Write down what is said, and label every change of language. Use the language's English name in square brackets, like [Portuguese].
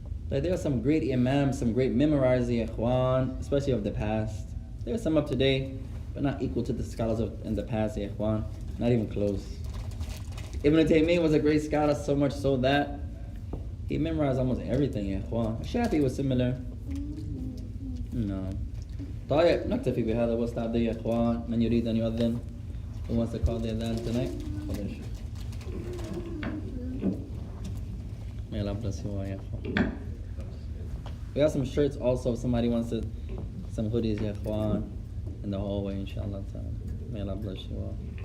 [English] Like there are some great imams, some great memorizers, ya ikhwan, especially of the past. There are some up today, but not equal to the scholars in the past, ya ikhwan. Not even close. Ibn Taymiyyah was a great scholar, so much so that he memorized almost everything, ya ikhwan. Shafi was similar. No. [Arabic] طيب نكتفي بهذا واستعد يا اخوان. من يريد ان يؤذن? [English] Who wants to call the adhan tonight? May Allah bless you all, ya ikhwan. We have some shirts also if somebody wants to, some hoodies, ya ikhwan, in the hallway, inshallah ta'ala. May Allah bless you all.